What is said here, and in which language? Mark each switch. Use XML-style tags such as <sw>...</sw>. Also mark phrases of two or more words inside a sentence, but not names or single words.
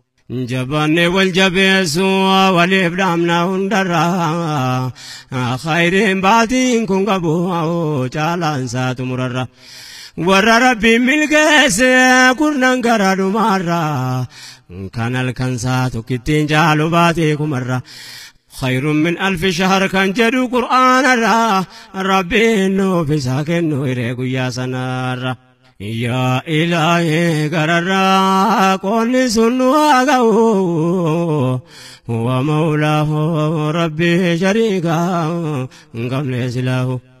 <om>Jabaannee wal jabeessu, waliif dhaamna hundarra. Khayriin baatiin kun qabu, caalaan isaa xumurarra. Warra Rabbiin milkeesse, kurnan gara dhumarra. Kan halkan isaa tokkittiin caalu baatee kumarra.</om> <ar>خير من ألف شهر</ar> <om>kan jedhu Qur'aanarra. Rabbiin nuuf isa kennu hiree guyyaa sanarra. Yaa Ilaahi gararraa qoonni sun nu haa ga'u.</om> <ar>ومولاه</ar> <om>Rabbi shariika hin qabne silaahu.</om>